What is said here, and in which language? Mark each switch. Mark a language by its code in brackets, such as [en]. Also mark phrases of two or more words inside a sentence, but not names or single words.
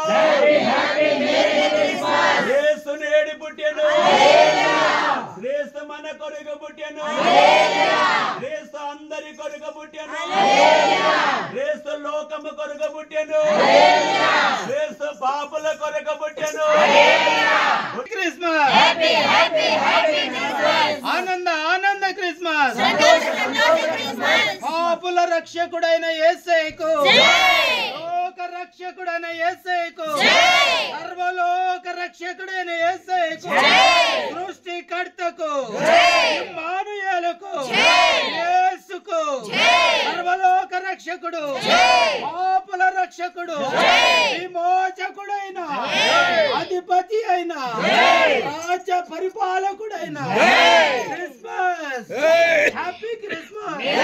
[en] Happy Merry Christmas! [te] యేసు నేడు పుట్టెను. Hallelujah! యేసు మన కొరకు పుట్టెను. Hallelujah! యేసు అందరి కొరకు పుట్టెను. Hallelujah! యేసు లోకము కొరకు పుట్టెను. Hallelujah! యేసు పాపుల కొరకు పుట్టెను. Hallelujah! Christmas! [en] Happy Christmas! [te] ఆనంద క్రిస్మస్ పాపుల రక్షకుడైన యేసయ్యకు లోక రక్షకుడైన యేసయ్యకు సర్వలోక రక్షకుడైన యేసయ్యకు సృష్టికర్తకు ఇమ్మానుయేలుకు యేసుకు సర్వలోక రక్షకుడు పాపుల రక్షకుడు విమోచకుడైన అధిపతి అయిన రాజ్య పరిపాలకుడైన [en] Christmas Happy Christmas